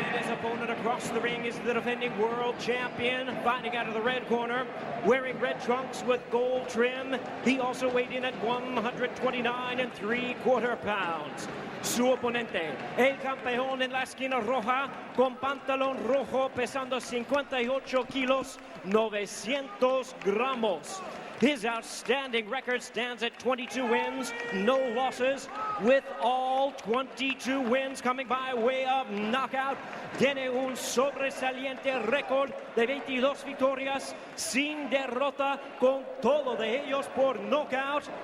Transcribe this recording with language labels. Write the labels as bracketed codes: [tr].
[en] Opponent across the ring is the defending world champion, fighting out of the red corner, wearing red trunks with gold trim. He also weighed in at 129 3/4 pounds. [es] Su oponente, el campeón en la esquina roja, con pantalón rojo, pesando 58 kilos, 900 gramos. [en] His outstanding record stands at 22 wins, no losses, with all 22 wins coming by way of knockout. [es] Tiene un sobresaliente récord de 22 victorias sin derrota, con todo de ellos por knockout.